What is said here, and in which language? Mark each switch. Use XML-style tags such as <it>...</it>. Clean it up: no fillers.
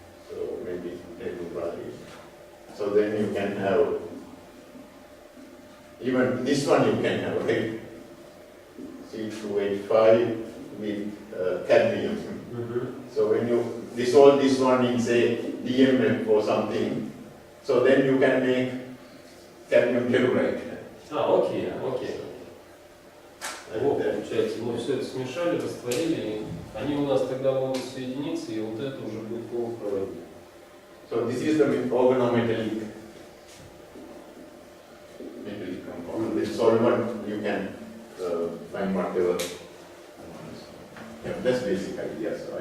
<en>So maybe telluride. So then you can have, even this one you can have, right? C2H5 with cadmium. So when you dissolve this one in, say, DMF or something, so then you can make cadmium telluride.</en> <ru>Окей.</ru> <en>And</en> <ru>Вот,</ru> <en>then-</en> <ru>получается, мы все это смешали, растворили, и они у нас тогда могут соединиться, и вот это уже будет полупроводник.</ru> <en>So this is the organometallic compound. With solvent you can whatever. Yeah, that's basic idea.</en>